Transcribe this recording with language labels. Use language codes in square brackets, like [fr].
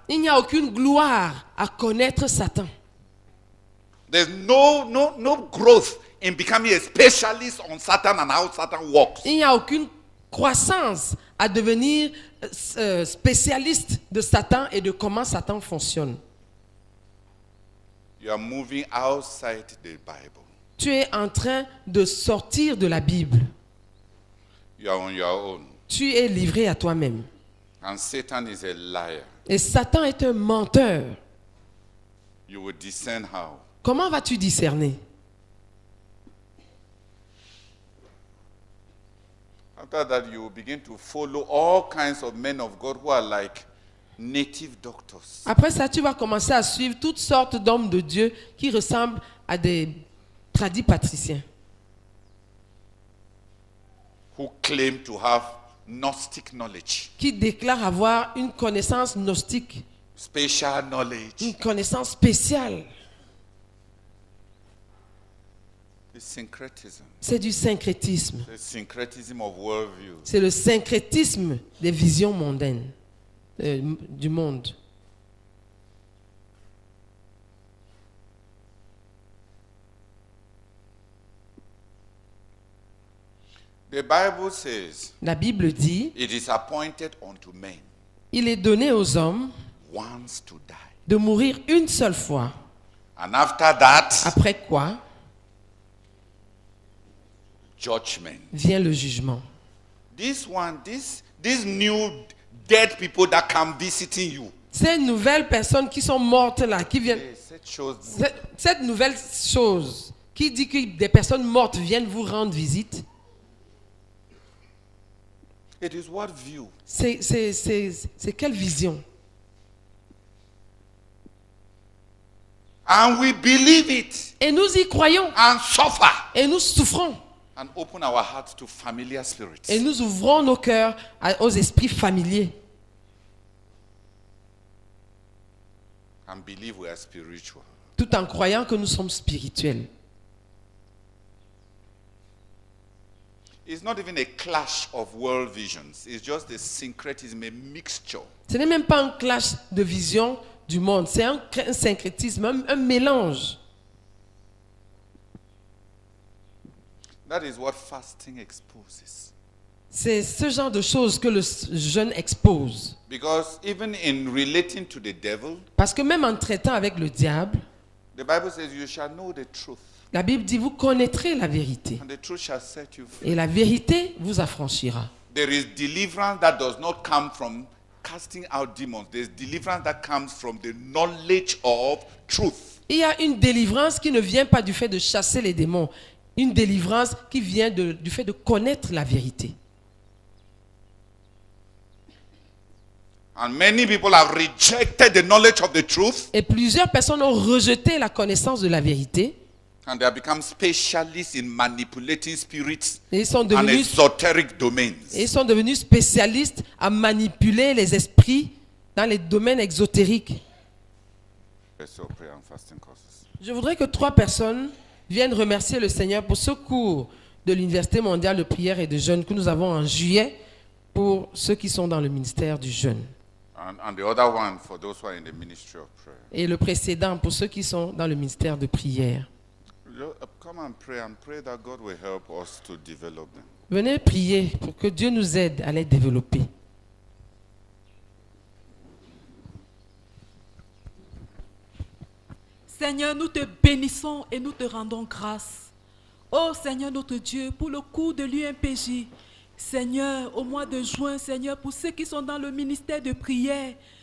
[fr] Il n'y a aucune gloire à connaître Satan. [en] There's no growth in becoming a specialist on Satan and how Satan works. [fr] Il n'y a aucune croissance à devenir spécialiste de Satan et de comment Satan fonctionne. [en] You are moving outside the Bible. [fr] Tu es en train de sortir de la Bible. [en] You are on your own. [fr] Tu es livré à toi-même. [en] And Satan is a liar. [fr] Et Satan est un menteur. [en] You will discern how. [fr] Comment vas-tu discerner? [en] After that, you will begin to follow all kinds of men of God who are like native doctors. [fr] Après ça, tu vas commencer à suivre toutes sortes d'hommes de Dieu qui ressemblent à des tradis patriciens. [en] Who claim to have Gnostic knowledge. [fr] Qui déclarent avoir une connaissance gnostique, [en] Special knowledge. [fr] une connaissance spéciale. [en] The syncretism. [fr] C'est du syncrétisme. [en] The syncretism of worldview. [fr] C'est le syncrétisme des visions mondaines du monde. [en] The Bible says, [fr] La Bible dit, [en] it is appointed unto men [fr] il est donné aux hommes [en] once to die. [fr] de mourir une seule fois. [en] And after that, [fr] Après quoi [en] judgment. [fr] vient le jugement. [en] These new dead people that come visiting you. [fr] Ces nouvelles personnes qui sont mortes là, qui viennent, cette nouvelle chose qui dit que des personnes mortes viennent vous rendre visite, [en] It is what view? [fr] c'est quelle vision? [en] And we believe it [fr] Et nous y croyons [en] and suffer [fr] et nous souffrons [en] and open our hearts to familiar spirits. [fr] et nous ouvrons nos cœurs aux esprits familiers [en] And believe we are spiritual. [fr] tout en croyant que nous sommes spirituels. [en] It's not even a clash of world visions. It's just a syncretism, a mixture. [fr] Ce n'est même pas un clash de vision du monde, c'est un syncrétisme, un mélange. [en] That is what fasting exposes. [fr] C'est ce genre de choses que le jeûne expose. [en] Because even in relating to the devil, [fr] Parce que même en traitant avec le diable, [en] the Bible says you shall know the truth, [fr] la Bible dit vous connaîtrez la vérité [en] and the truth shall set you free. [fr] et la vérité vous affranchira. [en] There is deliverance that does not come from casting out demons. There's deliverance that comes from the knowledge of truth. [fr] Il y a une délivrance qui ne vient pas du fait de chasser les démons, une délivrance qui vient du fait de connaître la vérité. [en] And many people have rejected the knowledge of the truth, [fr] Et plusieurs personnes ont rejeté la connaissance de la vérité [en] and they have become specialists in manipulating spirits [fr] et ils sont [en] and [fr] devenus, [en] esoteric domains. [fr] spécialistes à manipuler les esprits dans les domaines exotériques. [en] Let's all pray and fasting courses. [fr] Je voudrais que 3 personnes viennent remercier le Seigneur pour ce cours de l'Université mondiale de prière et de jeûne que nous avons en juillet pour ceux qui sont dans le ministère du jeûne. [en] And the other one for those who are in the ministry of prayer. [fr] Et le précédent pour ceux qui sont dans le ministère de prière. [en] Come and pray that God will help us to develop them. [fr] Venez prier pour que Dieu nous aide à les développer. Seigneur, nous te bénissons et nous te rendons grâce. Oh Seigneur notre Dieu, pour le cours de l'UMPJ. Seigneur, au mois de juin, Seigneur, pour ceux qui sont dans le ministère de prière.